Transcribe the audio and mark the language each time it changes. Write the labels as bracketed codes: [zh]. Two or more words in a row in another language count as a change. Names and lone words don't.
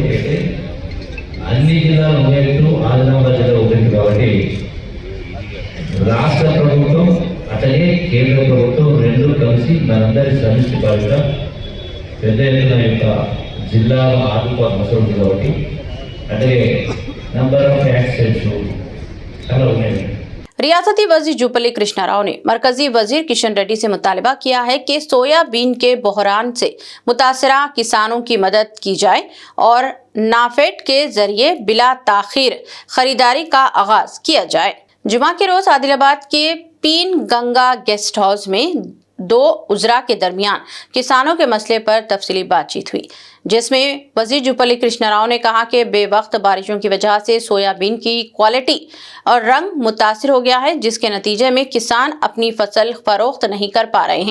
[te] అయితే అన్ని జిల్లాలు ఒకటి, ఆదిలాబాద్ జిల్లా ఒకటి కాబట్టి రాష్ట్ర ప్రభుత్వం అతనే కేంద్ర ప్రభుత్వం రెండు కలిసి మనందరి సమిష్టి బాధ్యత పెద్ద ఎత్తున యొక్క జిల్లాలో ఆదుకోవాల్సిన అవసరం ఉంది. కాబట్టి అంటే [en] number of accidents [te] చాలా ఉన్నాయి. [ur] ریاستی وزیر جوپلی کرشنا راؤ نے مرکزی وزیر کشن ریڈی سے مطالبہ کیا ہے کہ سویا بین کے بحران سے متاثرہ کسانوں کی مدد کی جائے اور نافیڈ کے ذریعے بلا تاخیر خریداری کا آغاز کیا جائے۔ جمعہ کے روز عادل آباد کے پین گنگا [en] guest house [ur] میں دو وزراء کے درمیان کسانوں کے مسئلے پر تفصیلی بات چیت ہوئی، جس میں وزیر جوپلی کرشنا راؤ نے کہا کہ بے وقت بارشوں کی وجہ سے سویا بین کی کوالٹی اور رنگ متاثر ہو گیا ہے، جس کے نتیجے میں کسان اپنی فصل فروخت نہیں کر پا رہے ہیں۔